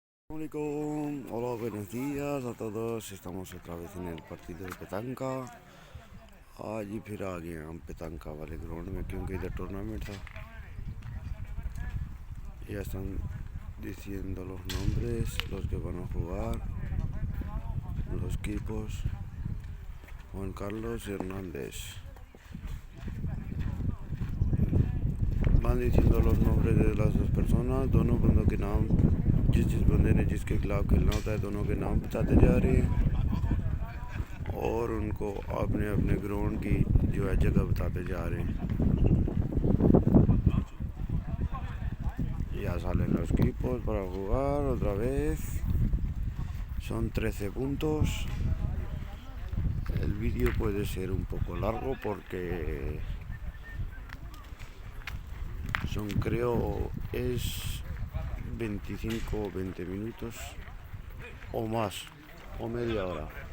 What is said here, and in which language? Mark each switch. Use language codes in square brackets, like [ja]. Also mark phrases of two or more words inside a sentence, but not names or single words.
[es] Assalamualaikum. Hola, buenos días a todos. Estamos otra vez en el partido de petanca। [hi] आज ही फिर आ गए हम petanca वाले ग्राउंड में क्योंकि इधर टूर्नामेंट था। [es] Ya están diciendo los nombres, los que van a jugar, los equipos. Juan Carlos Hernández. Van diciendo los nombres de las dos personas, [hi] दोनों बंदों के नाम, जिस बंदे ने जिसके खिलाफ खेलना होता है दोनों के नाम बताते जा रहे हैं और उनको अपने अपने ग्राउंड की जो है जगह बताते जा रहे हैं। [es] Ya salen los equipos para jugar otra vez. Son 13 puntos. El vídeo puede ser un poco largo porque son, creo, es 25 o 20 minutos o más, o media hora.